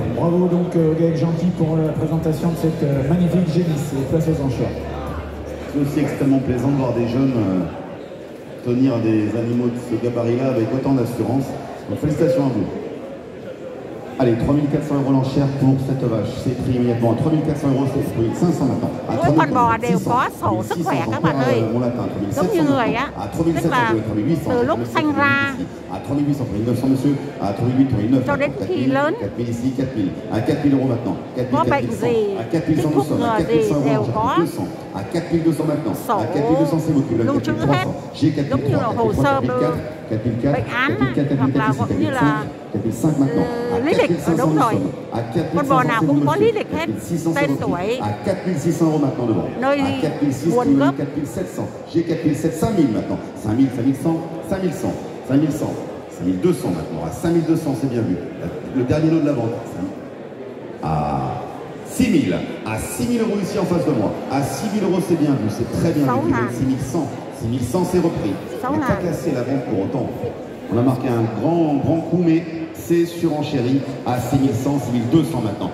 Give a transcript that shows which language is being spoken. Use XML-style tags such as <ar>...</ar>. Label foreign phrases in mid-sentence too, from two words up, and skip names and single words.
<fr>Bravo donc GAEC Gentil pour la présentation de cette magnifique génisse et place aux enchères. C'est aussi extrêmement plaisant de voir des jeunes tenir des animaux de ce gabarit-là avec autant d'assurance. Donc félicitations à vous. Allez, 3400 € l'enchère pour cette vache. C'est pris immédiatement à 3400 €, c'est pris 500 maintenant.</fr> <vi>Mỗi con bò đều có sổ sức khỏe các bạn ơi. Giống như người á, tức là từ lúc sanh ra</vi> <fr>à 3800, 900 monsieur, à 3800, 900,</fr> <vi>cho đến khi lớn,</vi> <fr>4000 ici, 4000, à 4000 € maintenant, 4000,</fr> <vi>có bệnh gì,</vi> <fr>à 4100 nous sommes, à 4100</fr> <vi>đều €, có</vi> <fr>200, à 4200 maintenant,</fr> <vi>sổ</vi> <fr>à 4200 c'est beaucoup,</fr> <vi>lưu trữ hết, giống như là hồ sơ bệnh án hoặc là cũng như là lý lịch. Đúng rồi, con bò nào cũng có lý lịch hết, tên tuổi,</vi> <fr>à 4600 € maintenant devant,</fr> <vi>nơi</vi> <fr>à 4600,</fr> <vi>nguồn gốc.</vi> <fr>4700, j'ai 4700, 5000 maintenant, 5000, 5100, 5100, 5100, 5200 maintenant, à 5200 c'est bien vu, le dernier lot de la vente, à 6000, à 6000 € ici en face de moi, à 6000 € c'est bien vu, c'est très bien vu, 6100, 6100 c'est repris, on n'a pas cassé la vente pour autant, on a marqué un grand coup mais c'est surenchéri à 6100, 6200 maintenant.</fr>